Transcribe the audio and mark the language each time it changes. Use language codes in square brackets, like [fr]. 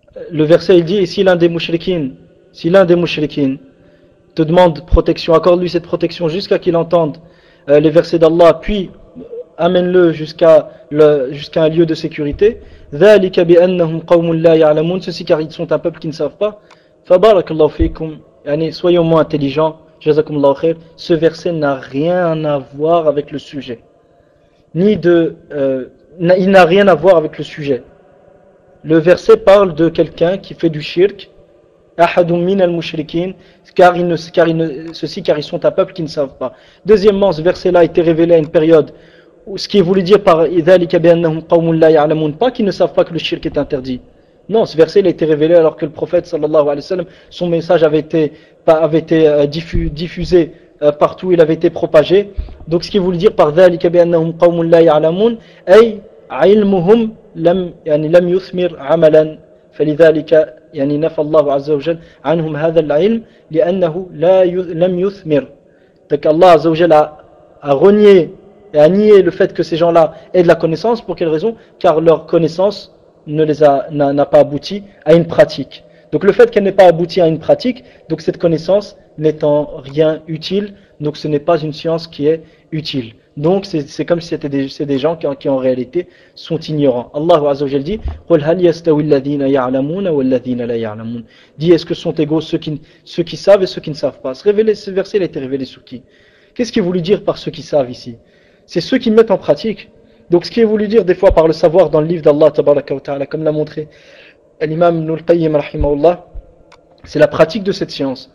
[fr] Le verset il dit, et si l'un des mushrikin te demande protection, accorde-lui cette protection jusqu'à qu'il entende les versets d'Allah, puis amène-le jusqu'à un lieu de sécurité. [ar] ذلك بأنهم قوم لا يعلمون, [fr] ceci car ils sont un peuple qui ne savent pas. [ar] فبارك الله فيكم, يعني [fr] soyons moins intelligents. Jazakumullah khair, ce verset n'a rien à voir avec le sujet. Il n'a rien à voir avec le sujet. Le verset parle de quelqu'un qui fait du shirk, [ar] ahadum min al-mushrikin, [fr] car ils sont un peuple qui ne savent pas. Deuxièmement, ce verset-là a été révélé à une période où ce qui est voulu dire par [ar] idhalika bi'annahum qawmun la ya'lamun, [fr] pas qu'ils ne savent pas que le shirk est interdit. Non, ce verset il a été révélé alors que le prophète sallallahu alayhi wa sallam, son message avait été diffusé partout, il avait été propagé. Donc ce qu'il voulait dire par [ar] ذلك بأنهم قوم لا يعلمون أي علمهم لم يثمر عملا فلذلك نفى الله عز وجل عنهم هذا العلم لأنه لم يثمر. [fr] Donc Allah عز وجل a renié et a nié le fait que ces gens-là aient de la connaissance. Pour quelle raison? Car leur connaissance n'a pas abouti à une pratique. Donc le fait qu'elle n'ait pas abouti à une pratique, donc cette connaissance n'est en rien utile, donc ce n'est pas une science qui est utile. Donc c'est comme si c'était des gens qui en réalité sont ignorants. [ar] Allah Azza wa Jalla dit قُلْ هَلْ يَسْتَوِي الَّذِينَ يَعْلَمُونَ وَالَّذِينَ لَا يَعْلَمُونَ. [fr] Dit, est-ce que sont égaux ceux qui savent et ceux qui ne savent pas? Ce verset il a été révélé sur qui? Qu'est-ce qu'il voulait dire par ceux qui savent ici? C'est ceux qui mettent en pratique. Donc ce qui est voulu dire des fois par le savoir dans le livre d'Allah tabaraka wa ta'ala, comme l'a montré l'imam Ibn al-Qayyim rahimahullah, c'est la pratique de cette science.